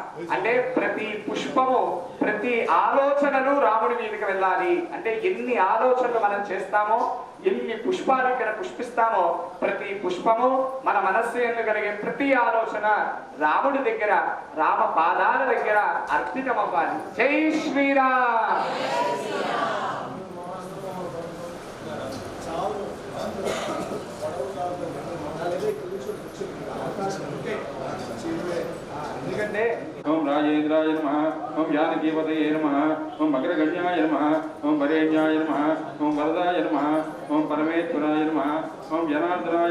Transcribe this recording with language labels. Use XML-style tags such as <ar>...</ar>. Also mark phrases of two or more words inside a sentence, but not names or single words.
<te>అంటే ప్రతి పుష్పము ప్రతి ఆలోచనలు రాముడి మీదకి వెళ్ళాలి. అంటే ఎన్ని ఆలోచనలు మనం చేస్తామో, ఎన్ని పుష్పాలు ఇక్కడ పుష్పిస్తామో, ప్రతి పుష్పము మన మనస్సు ఎందు కలిగే ప్రతి ఆలోచన రాముడి దగ్గర, రామ పాదాల దగ్గర అర్పితమవ్వాలి. జై శ్రీరామ్.</te> <sa>ओम राजेन्द्राय नमः, ओम जानकीपतये नमः, ओम अग्रगण्याय नमः, ओम वरेण्याय नमः, ओम वरदाय नमः, ओम परमेश्वराय नमः, ओम जनार्दनाय</sa>